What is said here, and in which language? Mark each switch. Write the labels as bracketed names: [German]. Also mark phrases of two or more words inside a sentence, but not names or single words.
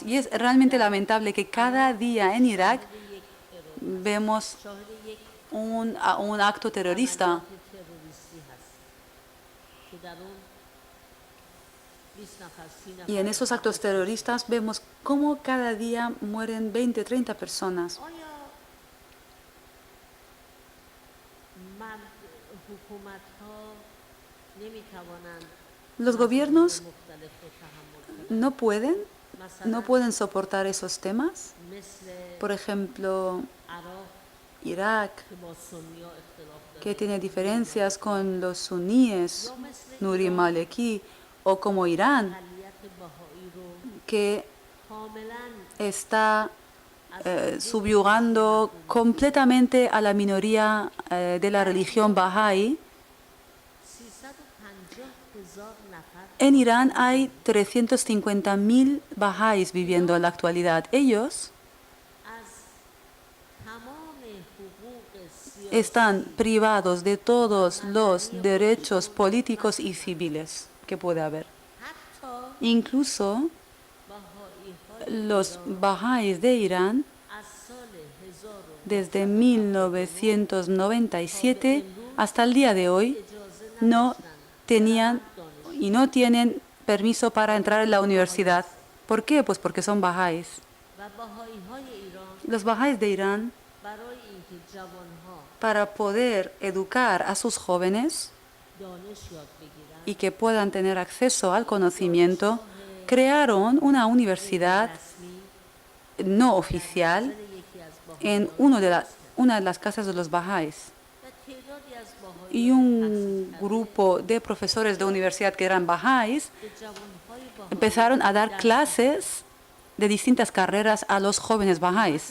[Spanish] Y es realmente lamentable que cada día en Irak vemos un acto terrorista. [Persian] تروریستی هست که در اون 20 نفر 30 نفر [Spanish] Y en esos actos terroristas vemos cómo cada día mueren 20, 30 personas. [Persian] آیا حکومت ها نمی توانند [Spanish] Los gobiernos [Persian] مختلف رو تحمل کنند [Spanish] no pueden soportar esos temas. [Persian] مثل [Spanish] Por ejemplo, [Persian] عراق [Spanish] Irak, [Persian] که با سنی ها اختلاف داره [Spanish] que tiene diferencias con los suníes, Nuri Maleki, o como Irán, [Persian] اقلیت بهایی رو [Spanish] que [Persian] کاملا [Spanish] está subyugando completamente a la minoría de la religión Bahá'í. [Persian] 350,000 نفر [Spanish] En Irán hay 350.000 Bahá'ís viviendo en la actualidad. Ellos [Persian] از تمام حقوق سیاسی [Spanish] están privados de todos los derechos políticos y civiles que puede haber. [Persian] حتی [Spanish] Incluso [Persian] بهایی های [Spanish] los Bahá'ís de Irán, [Persian] از سال 1000 [Spanish] desde 1997 hasta el día de hoy, no tenían y no tienen permiso para entrar en la universidad. ¿Por qué? Pues porque son Bahá'ís. [Persian] و بهایی های ایران [Spanish] Los Bahá'ís de Irán, [Persian] برای اینکه جوانها [Spanish] para poder educar a sus jóvenes [Persian] دانش یاد بگیرن [Spanish] y que puedan tener acceso al conocimiento, crearon una universidad no oficial en una de las casas de los Bahá'ís. Y un grupo de profesores de universidad que eran Bahá'ís empezaron a dar clases de distintas carreras a los jóvenes Bahá'ís.